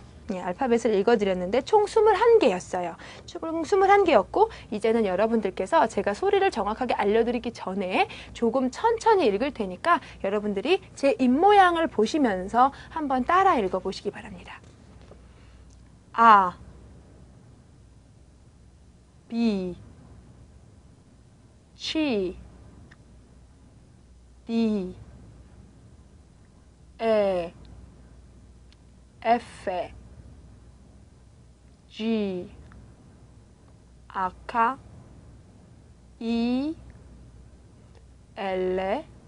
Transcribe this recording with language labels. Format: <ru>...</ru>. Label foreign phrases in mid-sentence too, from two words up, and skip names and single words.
<ko>예, 알파벳을 읽어드렸는데 총 21개였어요. 총 21개였고 이제는 여러분들께서 제가 소리를 정확하게 알려드리기 전에 조금 천천히 읽을 테니까 여러분들이 제 입모양을 보시면서 한번 따라 읽어보시기 바랍니다. 아,</ko> <it>B, C, D, E, F, G, H, I, L,</it>